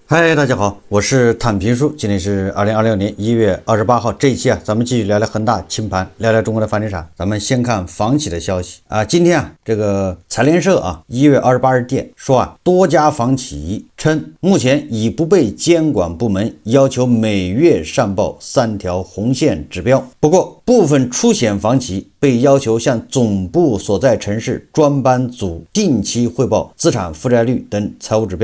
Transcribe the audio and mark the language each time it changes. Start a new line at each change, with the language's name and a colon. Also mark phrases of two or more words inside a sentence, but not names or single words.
Chinese: 嗨，大家好，我是坦平叔，今天是2026年1月28號，這一期咱們繼續聊聊恆大清盤，聊聊中國的房地產。咱們先看房企的消息今天這個財聯社1月28日電說多家房企稱目前已不被監管部門要求每月上報3條紅線指標，不過部分出險房企被要求向總部所在城市專班組定期匯報資產負債率等財務指標。